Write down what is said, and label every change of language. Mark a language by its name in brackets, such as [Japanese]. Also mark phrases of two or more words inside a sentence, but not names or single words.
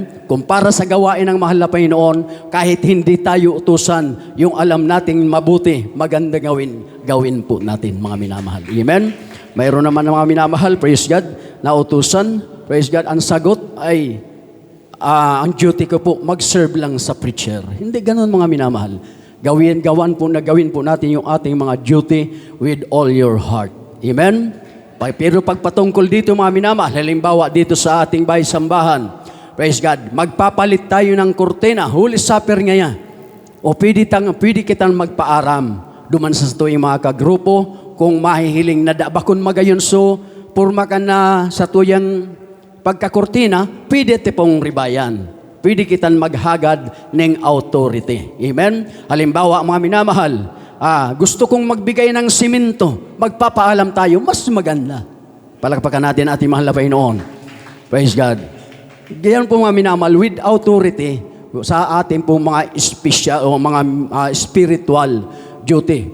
[Filipino] Kumpara sa gawain ng mahal na Panginoon, kahit hindi tayo utusan, yung alam nating mabuti, maganda gawin po natin mga minamahal. Amen? Mayroon naman ng mga minamahal, [English] praise God, [Filipino] na utusan, [English] praise God, [Filipino] ang sagot ay, ang duty ko po, mag-serve lang sa preacher. Hindi ganun mga minamahal. Gawin po natin yung ating mga duty [English] with all your heart. [Filipino] Amen? Pero pagpatungkol dito mga minamahal, halimbawa dito sa ating bahay-sambahan, [English] praise God, [Filipino] magpapalit tayo ng kurtina, [English] Holy Supper [Filipino] ngayon. [Bikol] O pwede kitang magpaaram, duman sa tuwing mga kagrupo, kung mahihiling na bakon magayon so, purma ka na sa tuyang pagkakurtina, pwede tipong ribayan. Pwede kitang maghagad ng authority. Amen? [Filipino] Halimbawa, mga minamahal, gusto kong magbigay ng simento, magpapaalam tayo, mas maganda. Palakpakan natin ating mahal na Panginoon. [English] Praise God. [Filipino] Ganyan po mga minamahal, [English] with authority [Filipino] sa ating po mga special o mga spiritual duty.